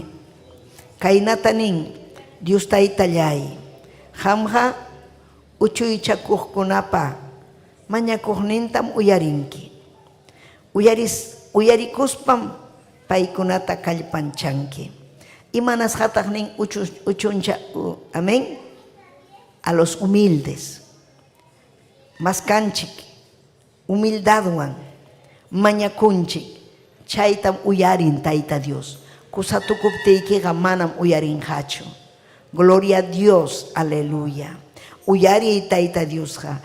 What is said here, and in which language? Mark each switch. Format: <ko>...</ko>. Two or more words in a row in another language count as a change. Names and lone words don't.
<qu>Kaynatanin Dios Taytallay. Hamha uchuychakuqkunapa mañakuqnintam uyarinki. Uyarikuspam paykunata kallpanchanki. Imanas hataqnin uchuncha,</qu> <es>amén, a los humildes.</es> <qu>Maskanchik, humildadwan, mañakunchik, chaytam uyarin Tayta Dios. Kusatukuptiykiqa manam uyarinqachu. Gloria a Dios, aleluya. Uyari Tayta Diosqa.</qu>